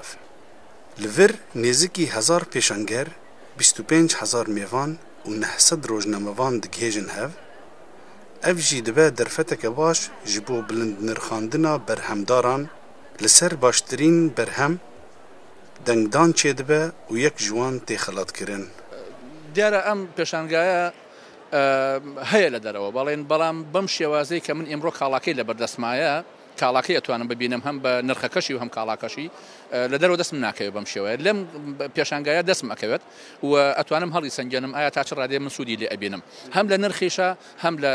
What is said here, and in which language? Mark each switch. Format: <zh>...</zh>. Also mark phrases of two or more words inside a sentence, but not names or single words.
<ku>Li vir nêzîkî 1000 pêşanger, 25,000 mêvan û 900 rojnamevan digihêjin hev. Ev jî dibe derfeteke baş ji bo bilindnirxandina berhemdaran li ser baştirîn berhem dengdan çêdibe û yek ji wan tê xelatkirin.</ku> <ckb>دیارە ئەم پێشانگایە هەیە لە دەرەوە بەڵام بەم شێوازەی کە من ئێمڕۆ کاڵاکەی لە بەردەستمایە کاڵاکەی ئەتوانم ببینم هەم بە نرخەکەشی و هەم کاڵاکەشی لە دەرەوە دەستم ناکەوێت بەم شێوەیە لەم پێشانگایە دەستم ئەکەوێت و ئەتوانم هەڵی سنجێنم ئایا تا چ ڕادێ من سوودی لێ ئەبینم هەم لە نرخیشە هەم لە</ckb>